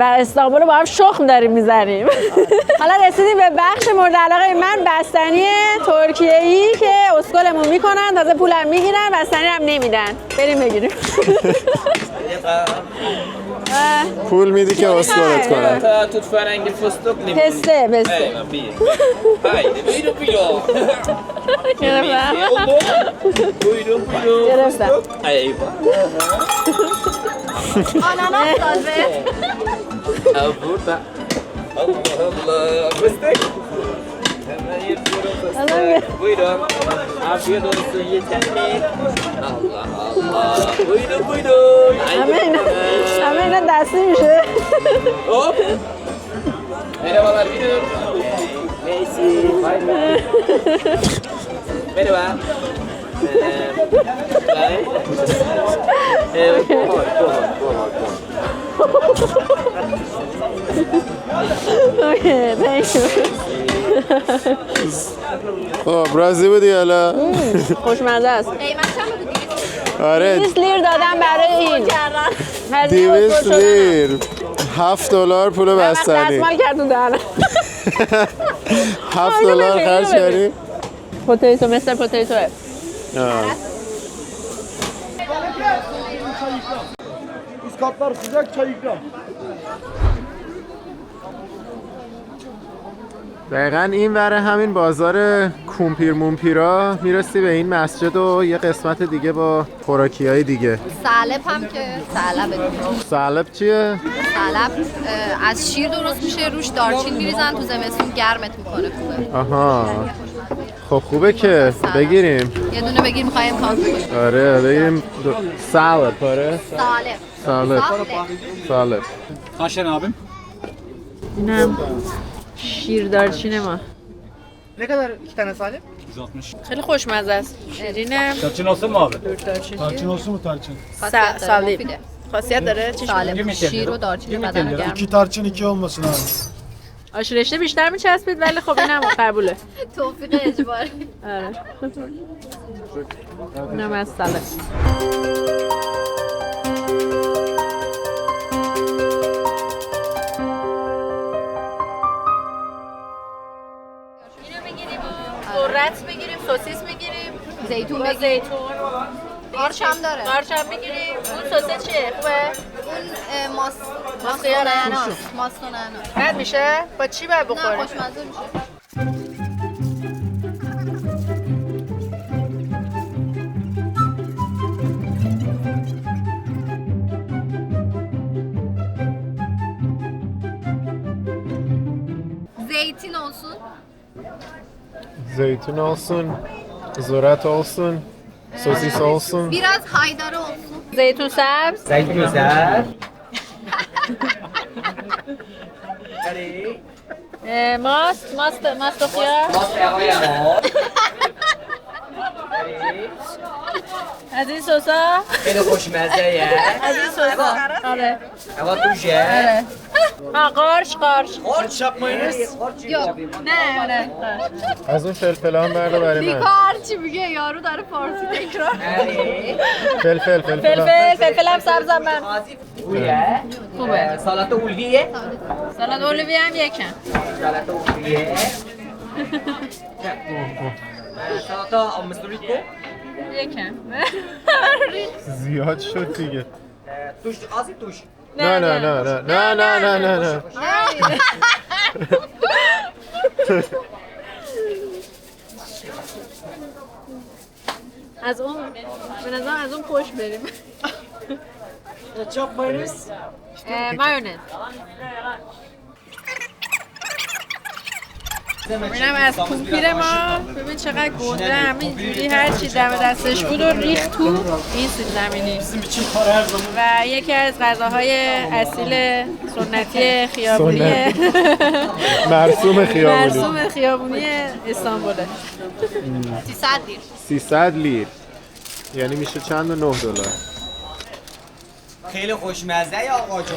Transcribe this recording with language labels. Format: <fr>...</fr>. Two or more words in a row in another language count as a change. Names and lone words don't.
<fa>و استانبول رو با هم شخم داریم میزنیم. حالا رسیدیم به بخش مورد علاقه من، بستنی ترکیه‌ای که اسکلمون میکنن، تازه پولم میگیرن، بستنی هم نمیدن. بریم بگیریم. پول میدی که اسکلت کنن. Ta tut فرنگی فستق نمیدونی پسته بسته.</fa> <tr>ایوان بیر haydi buyurun buyurun</tr> <fa>گرفتم.</fa> <tr>buyurun buyurun</tr> <fa>گرفتم. ایوان آناناس تازه.</fa> <tr>burada Allah Allah fıstık hemen yapıyorum fıstık buyurun afiyet olsun yeter mi Allah Allah buyurun buyurun</tr> <fa>همه اینا دستی میشه.</fa> <tr>hop merhabalar buyurun Messi bay bay merhaba evet</tr> <en>Okay, thank you.</en> <fa>خب راضی بودی حالا؟ خوشمزه است. قیمت آره 20 لیر دادم برای این 200 لیر $7 پول بستنی دستمال کردون دارم $7 خرج کردی؟ پوتیتو مثل پوتیتوه</fa> <tr>Iskatlar sıcak, çay ikram.</tr> <fa>دقیقا این وره همین بازار کومپیر مونپیرا میرسی به این مسجد و یه قسمت دیگه با خوراکی‌های دیگه. سلب هم که سلبه سلب چیه؟ سلب از شیر درست میشه، روش دارچین میریزن، تو زمستون گرمت میکنه خوبه. آها خب خوبه که بگیریم. یه دونه بگیر، میخوای امتحان کنیم. آره بگیریم سلب. آره سالب سلب.</fa> <tr>Kaç tane abim?</tr> <fa>اینم شیر دارچین ما.</fa> <tr>Ne kadar 2 tane salep? 160.</tr> <fa>خیلی خوشمزه است. شیرینه.</fa> <tr>Tarçın olsun mu abi? Tarçın olsun mu tarçın?</tr> <fa>سالیب. خاصیت داره؟ چی سالب شیر و دارچین بدن گرم.</fa> <tr>2 tarçın 2 olmasın abi.</tr> <fa>آش رشته بیشتر میچسبید ولی خب اینم قبوله. توفیق اجباری. آره. اینم از سالب. قرص بگیریم، سوسیس بگیریم، زیتون با بگیر. زیتون. قارچ هم داره. قارچ هم بگیریم. اون سوسیس چیه؟ خوبه؟ اون ماست خیار نعناس. ماست و نعناس. بد میشه؟ با چی باید نه بخوریم؟ خوشمزه میشه.</fa> <tr>Zeytin olsun. Zeytin olsun, ذرت olsun, sosis olsun. Biraz haydar olsun.</tr> <fa>زیتون سبز. زیتون سبز. ماست و خیار. ماست آقای ما. از این سسا. خیلی خوشمزه از این سسا. آره. هوا توشه. قارچ.</fa> <tr>Harç yapmayınız. Yok.</tr> <fa>نه آره. از اون فلفل هم برده برای من. Harçı میگه یارو داره فارسی تکرار. فلفل فلفل هم سبزم من. خوبه. خوبه. سالات اولویه. سالاد اولیوی هم یکم. سالات اولویه. سالات آمستوریکو. یکم. زیاد شد دیگه. توش آزی توش. نه از اون به نظرم از اون پشت بریم.</fa> <tr>Ketçap mayonez.</tr> <fa>مایونز. اینم از کومپیر ما. ببین چقدر گنده همینجوری هر چی دم دستش بود و ریخت تو این سیب زمینی.</fa> <tr>Bizim için para her zaman.</tr> <fa>و یکی از غذاهای اصیل سنتی خیابونی مرسوم خیابونی. مرسوم خیابونی استانبوله. 300 لیر. 300 لیر یعنی میشه چند و $9. خیلی خوشمزه یا آقا جان.</fa>